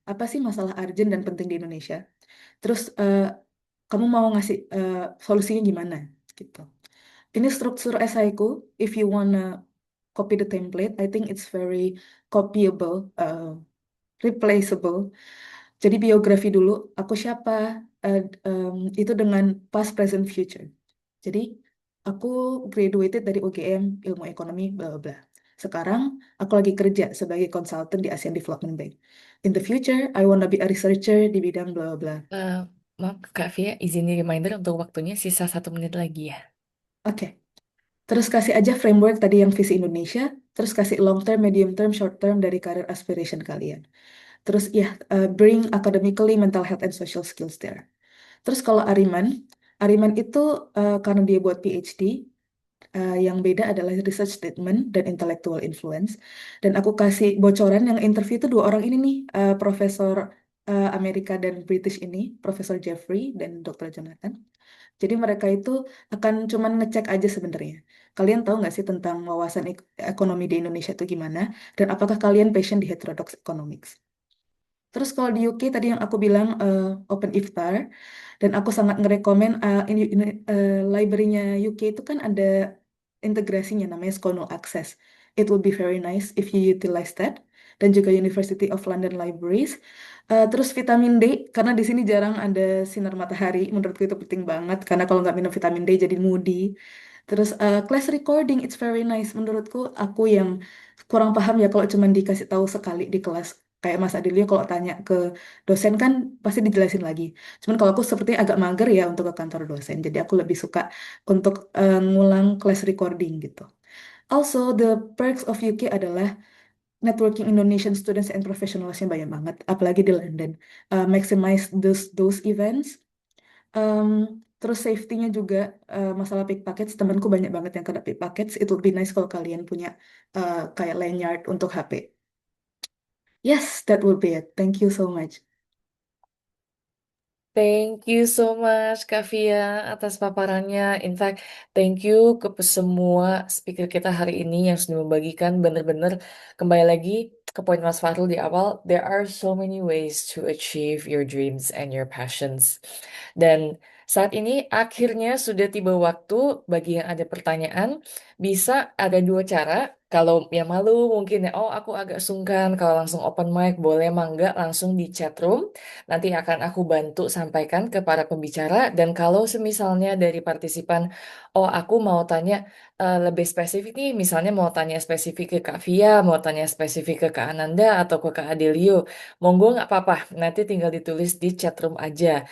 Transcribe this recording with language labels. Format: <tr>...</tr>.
<id>Apa sih masalah urgent dan penting di Indonesia? Terus kamu mau ngasih solusinya gimana? Gitu. Ini struktur esaiku.</id> <en>If you wanna copy the template, I think it's very copyable, replaceable.</en> <id>Jadi biografi dulu, aku siapa, itu dengan past, present, future. Jadi aku graduated dari UGM, ilmu ekonomi, bla bla bla. Sekarang aku lagi kerja sebagai konsultan di ASEAN Development Bank.</id> <en>In the future, I wanna be a researcher</en> <id>di bidang bla bla bla. Eh, Maaf Kak Via, izin reminder untuk waktunya sisa 1 menit lagi ya. Oke. Terus kasih aja framework tadi yang visi Indonesia, terus kasih long term, medium term, short term dari career aspiration kalian. Terus ya,</id> <en>bring academically, mental health and social skills there.</en> <id>Terus kalau Ariman, Ariman itu karena dia buat PhD, yang beda adalah research statement dan intellectual influence. Dan aku kasih bocoran yang interview itu 2 orang ini nih, Profesor Amerika dan British ini, Profesor Jeffrey dan Dr. Jonathan. Jadi mereka itu akan cuman ngecek aja sebenarnya. Kalian tahu nggak sih tentang wawasan ekonomi di Indonesia itu gimana? Dan apakah kalian passion di heterodox economics? Terus kalau di UK tadi yang aku bilang Open Iftar, dan aku sangat ngerekomen ini library-nya UK itu kan ada integrasinya namanya Skono Access.</id> <en>It would be very nice if you utilize that.</en> <id>Dan juga University of London Libraries. Terus vitamin D, karena di sini jarang ada sinar matahari, menurutku itu penting banget. Karena kalau nggak minum vitamin D jadi moody. Terus</id> <en>class recording, it's very nice.</en> <id>Menurutku aku yang kurang paham ya kalau cuma dikasih tahu sekali di kelas. Kayak Mas Adilio kalau tanya ke dosen kan pasti dijelasin lagi. Cuman kalau aku sepertinya agak mager ya untuk ke kantor dosen. Jadi aku lebih suka untuk ngulang class recording gitu.</id> <en>Also, the perks of UK</en> <id>adalah</id> <en>networking Indonesian students and professionalsnya</en> <id>banyak banget, apalagi di</id> <en>London. Maximize those events. Um,</en> <id>Terus safety-nya juga masalah</id> <en>pickpockets.</en> <id>Temanku banyak banget yang kena pickpockets.</id> <en>It would be nice</en> <id>kalau kalian punya kayak lanyard untuk HP.</id> <en>Yes, that would be it. Thank you so much. Thank you so much Kak Via</en> <id>atas paparannya.</id> <en>In fact, thank you</en> <id>ke semua speaker kita hari ini yang sudah membagikan benar-benar kembali lagi ke poin Mas Fahrul di awal.</id> <en>There are so many ways to achieve your dreams and your passions.</en> <id>Dan saat ini akhirnya sudah tiba waktu bagi yang ada pertanyaan. Bisa ada 2 cara. Kalau yang malu mungkin ya, oh aku agak sungkan kalau langsung open mic, boleh mangga langsung di chat room. Nanti akan aku bantu sampaikan ke para pembicara. Dan kalau semisalnya dari partisipan, oh aku mau tanya lebih spesifik nih, misalnya mau tanya spesifik ke Kak Via, mau tanya spesifik ke Kak Ananda atau ke Kak Adelio, monggo nggak apa-apa, nanti tinggal ditulis di chat room aja.</id>